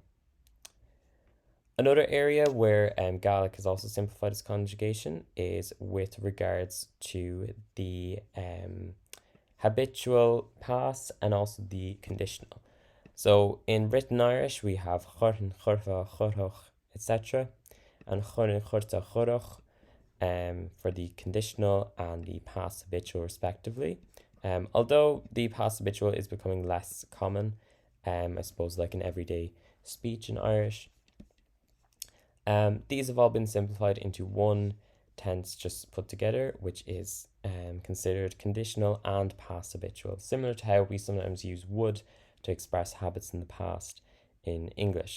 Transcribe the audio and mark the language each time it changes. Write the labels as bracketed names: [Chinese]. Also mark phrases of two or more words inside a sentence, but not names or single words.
[English] Another area where Gaelic has also simplified its conjugation is with regards to the habitual past and also the conditional. So in written Irish we have [Irish] churthan, churtha, churtoch, [English] etc. and [Irish] chun churta churach [English] for the conditional and the past habitual respectively. Although the past habitual is becoming less common, I suppose like in everyday speech in Irish. These have all been simplified into one tense just put together, which is considered conditional and past habitual, similar to how we sometimes use would to express habits in the past in English.